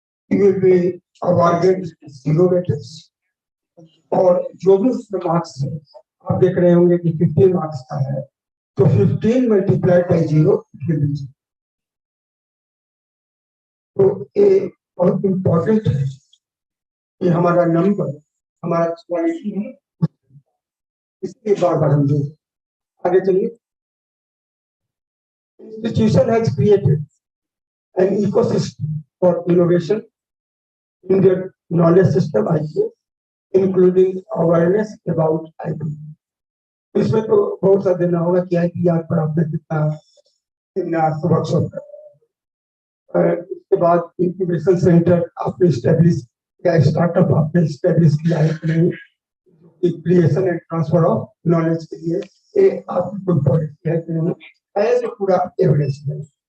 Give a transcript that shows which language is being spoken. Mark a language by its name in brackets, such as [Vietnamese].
[English] you will be awarded 0 weightage, [Hindi] और जो भी उसमें मार्क्स है, आप देख रहे होंगे कि 15 मार्क्स का है, तो 15 मल्टीप्लाइड बाई 0 तो ये बहुत इंपॉर्टेंट है कि हमारा नंबर, हमारा क्वालिटी है, इसके बार बार हम दें। आगे चलिए। [English] Institution has created an ecosystem for innovation in their knowledge system, IQ, including awareness about IP. [Hindi] इसमें तो बहुत सा देना होगा कि IP याद पर आपने कितना वर्कशॉप कर, उसके बाद इंक्यूबेशन सेंटर आपने स्टैब्लिश या स्टार्टअप आपने स्टैब्लिश किया है कि नहीं, creation and transfer of knowledge के लिए ये आपकी कोई पॉलिसी है कि नहीं, ऐसे पूरा एविडेंस है।